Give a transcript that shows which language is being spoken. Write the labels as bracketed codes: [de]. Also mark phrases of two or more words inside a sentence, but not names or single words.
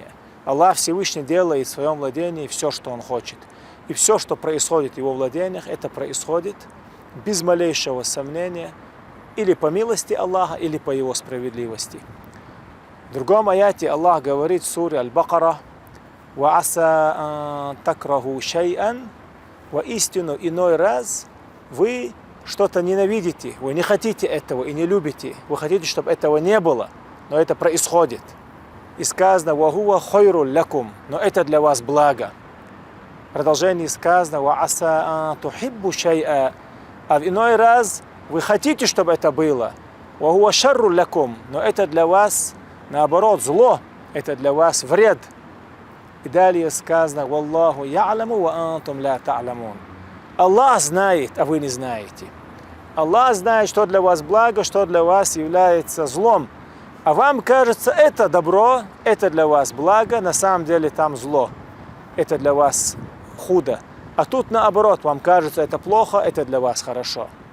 [ru] Аллах Всевышний делает в своем владении все, что Он хочет. И все, что происходит в Его владениях, это происходит без малейшего сомнения, или по милости Аллаха, или по Его справедливости. В другом аяте Аллах говорит в суре Аль-Бакара: [ar] وعسى تكره شيئا. [ru] Воистину, иной раз вы что-то ненавидите, вы не хотите этого и не любите, вы хотите, чтобы этого не было, но это происходит. И сказано: [ar] «وهو خير لكم», [ru] но это для вас благо. В продолжении сказано: [ar] «وعسى تحب شيئا», [ru] а в иной раз вы хотите, чтобы это было. [ar] «وهو شر لكم», [ru] но это для вас, наоборот, зло, это для вас вред. И далее сказано: [ar] «والله يعلم وأنتم لا تعلمون». [ru] Аллах знает, а вы не знаете. Аллах знает, что для вас благо, что для вас является злом. А вам кажется, это добро, это для вас благо, на самом деле там зло. Это для вас худо. А тут наоборот, вам кажется, это плохо, это для вас хорошо.